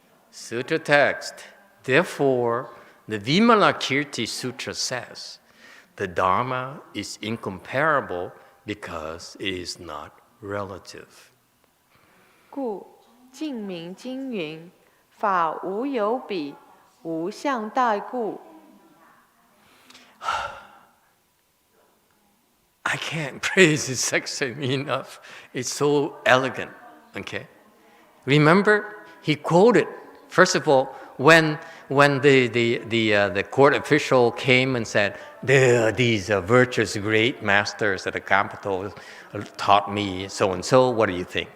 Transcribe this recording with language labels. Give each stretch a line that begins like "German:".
English: Sutra text. Therefore, the Vimalakirti Sutra says the Dharma is incomparable because it is not relative.
Chinese: 故净明经云：法无有比，无相待故。
English: I can't praise this section enough. It's so elegant. Okay, remember he quoted first of all when the court official came and said, "There are these virtuous great masters at the capital taught me so and so. What do you think?